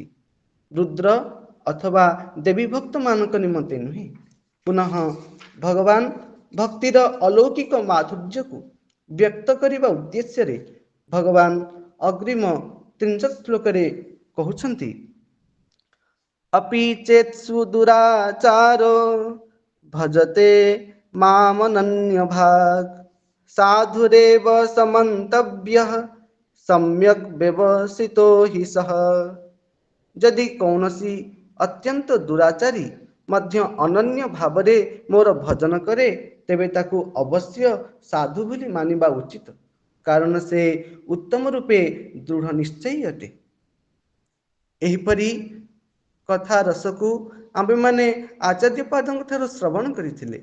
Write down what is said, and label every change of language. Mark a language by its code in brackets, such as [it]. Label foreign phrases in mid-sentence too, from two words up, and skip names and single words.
[or] ରୁଦ୍ର ଅଥବା ଦେବୀ ଭକ୍ତମାନଙ୍କ ନିମନ୍ତେ ନୁହେଁ। ପୁନଃ ଭଗବାନ ଭକ୍ତିର ଅଲୌକିକ ମାଧୁର୍ଯ୍ୟକୁ ବ୍ୟକ୍ତ କରିବା ଉଦ୍ଦେଶ୍ୟରେ ଭଗବାନ ଅଗ୍ରିମ 30 ଶ୍ଲୋକରେ କହୁଛନ୍ତି, [sa] अपि चेत्सु दुराचारो भजते मामनन्यभाक् साधुरेव समन्तव्यः सम्यक् व्यवसितो हि सः। [or] ଯଦି କୌଣସି ଅତ୍ୟନ୍ତ ଦୁରାଚାରୀ ମଧ୍ୟ ଅନନ୍ୟ ଭାବରେ ମୋର ଭଜନ କରେ, ତେବେ ତାକୁ ଅବଶ୍ୟ ସାଧୁ ବୋଲି ମାନିବା ଉଚିତ। କାରଣ ସେ ଉତ୍ତମ ରୂପେ ଦୃଢ଼ ନିଶ୍ଚୟୀ ଅଟେ। ଏହିପରି କଥା ରସକୁ ଆମ୍ଭେମାନେ ଆଚାର୍ଯ୍ୟପାଦଙ୍କ ଠାରୁ ଶ୍ରବଣ କରିଥିଲେ।